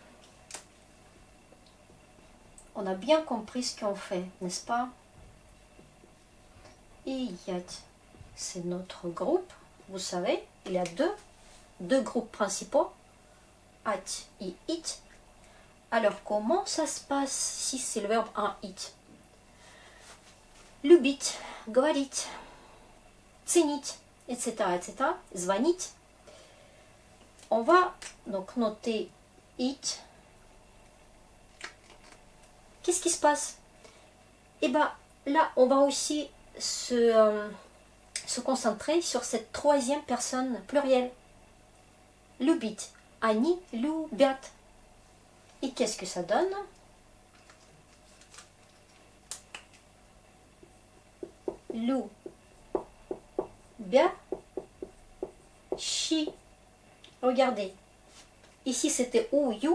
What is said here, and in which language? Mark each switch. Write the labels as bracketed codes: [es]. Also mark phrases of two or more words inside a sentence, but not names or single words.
[fr] On a bien compris ce qu'on fait, n'est-ce pas? Et yat, c'est notre groupe. Vous savez, il y a deux groupes principaux, at et it. Alors, comment ça se passe si c'est le verbe en it? [ru] Любить, говорить, ценить, [fr] etc., etc., звонить. On va donc noter it. Qu'est-ce qui se passe? Et bien, là, on va aussi se concentrer sur cette troisième personne plurielle. [ru] Любить. Они любят. [fr] Et qu'est-ce que ça donne? Любящий. Regardez. Ici, c'était ou you.